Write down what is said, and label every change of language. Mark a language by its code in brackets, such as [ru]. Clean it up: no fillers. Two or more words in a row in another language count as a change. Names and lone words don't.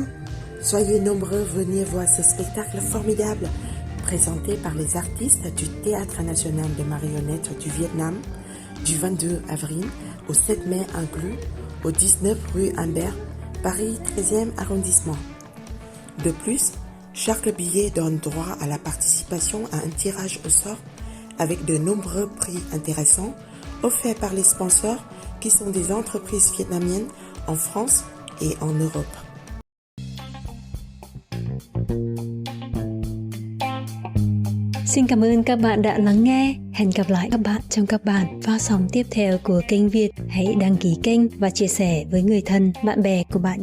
[fr] Soyez nombreux à venir voir ce spectacle formidable présenté par les artistes du Théâtre national de marionnettes du Vietnam du 22 avril au 7 mai inclus au 19 rue Humbert, Paris 13e arrondissement. De plus, chaque billet donne droit à la participation à un tirage au sort avec de nombreux prix intéressants offerts par les sponsors qui sont des entreprises vietnamiennes en France et en Europe. [vi] Xin cảm ơn các bạn đã lắng nghe. Hẹn gặp lại các bạn trong các bản phát sóng tiếp theo của kênh Việt. Hãy đăng ký kênh và chia sẻ với người thân, bạn bè của bạn nhé.